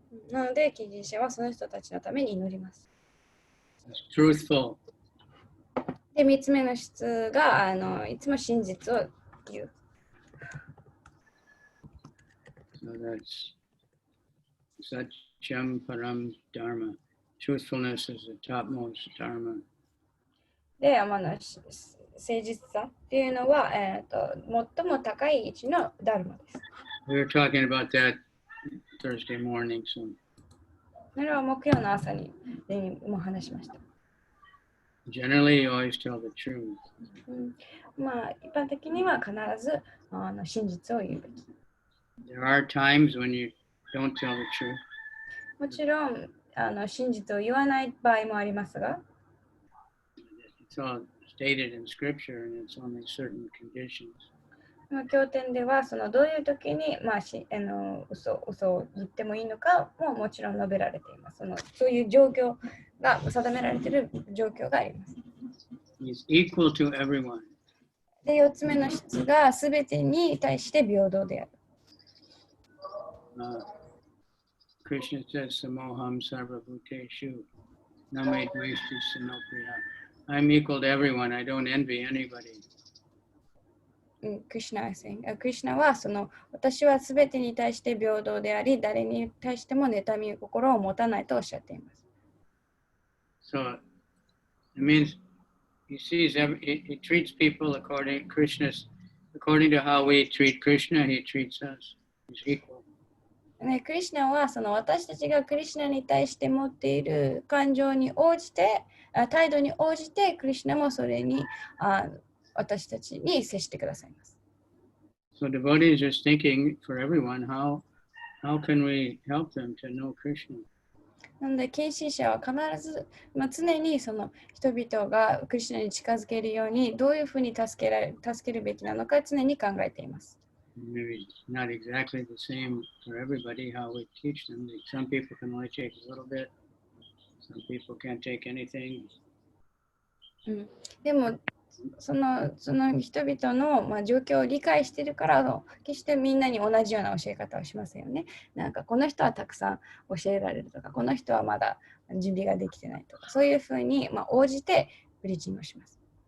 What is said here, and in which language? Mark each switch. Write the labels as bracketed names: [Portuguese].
[Japanese] なので、献身者はその人たちのために祈ります。 [English] It's truthful. [Japanese] で、3つ目の質がいつも真実を言う。 [English] So that's [Sanskrit] Satyam Param Dharma. [English] Truthfulness is the topmost dharma. [Japanese] で、誠実さっていうのは、最も高い位置のダルマです。 [English] We were talking about that Thursday morning. So [Japanese] それは木曜の朝にも話しました。 [English] generally, you always tell the truth. [Japanese] 一般的には必ず真実を言うべき。 [English] There are times when you don't tell the truth. [Japanese] もちろん真実を言わない場合もありますが、 [English] It's all stated in scripture and it's only certain conditions. [Japanese] 経典ではどういう時に、嘘を言ってもいいのかももちろん述べられています。そういう状況が定められている状況があります。 [English] He's equal to everyone. [Japanese] で、4つ目の質がすべてに対して平等である。 [English] Krishna says, [Sanskrit] Samoham Sarva Bhuteshu, Name Dveshti Sanopriya. [English] I'm equal to everyone. I don't envy anybody. [Japanese] クリシュナは私はすべてに対して平等であり、誰に対しても妬み心を持たないとおっしゃっています。 [English] So it means he treats people according to how we treat Krishna, he treats us. He's equal. [Japanese] クリシュナは私たちがクリシュナに対して持っている感情に応じて、態度に応じて、クリシュナもそれに私たちに接してくださいます。 [English] So devotees are thinking for everyone, how can we help them to know Krishna? [Japanese] なので、献身者は必ず、常に人々がクリシュナに近づけるように、どういうふうに助けるべきなのか常に考えています。 [English] Maybe not exactly the same for everybody how we teach them. Some people can only take a little bit. Some people can't take anything. [Japanese] でもその人々の、状況を理解しているから決してみんなに同じような教え方をしませんよね。なんかこの人はたくさん教えられるとか、この人はまだ準備ができてないとか、そういうふうに、応じてプリーチングをします。